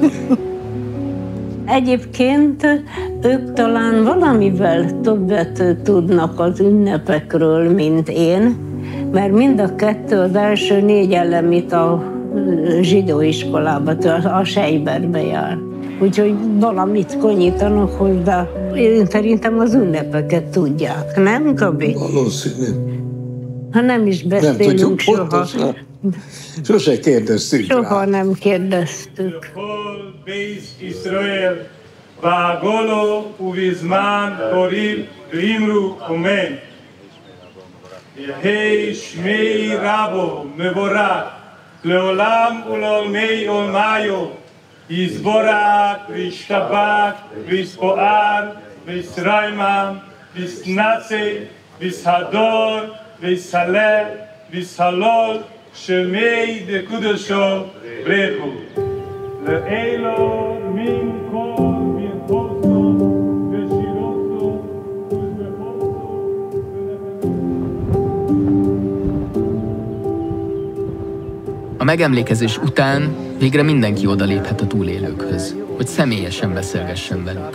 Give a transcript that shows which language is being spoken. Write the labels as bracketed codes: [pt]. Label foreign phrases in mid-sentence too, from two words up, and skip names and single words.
[hu] Egyébként ők talán valamivel többet tudnak az ünnepekről, mint én, mert mind a 2 az első 4 elemit a zsidó iskolába, a Seiberbe jár. Úgyhogy valamit konyítanak hozzá. Én szerintem az ünnepeket tudják, nem, Gabi? Valószínű. Ha nem is beszélünk soha. Sose kérdeztük rá. Soha nem kérdeztük. [arc] בעגלא ובזמן קריב ואמרו אמן. יהא שמיה רבא מברך לעלם ולעלמי עלמיא יתברך וישתבח ויתפאר ויתרומם ויתנשא ויתהדר ויתעלה ויתהלל שמיה דקודשא בריך הוא. לעלא מן כל. [hu] A megemlékezés után végre mindenki odaléphet a túlélőkhöz, hogy személyesen beszélgessen velük.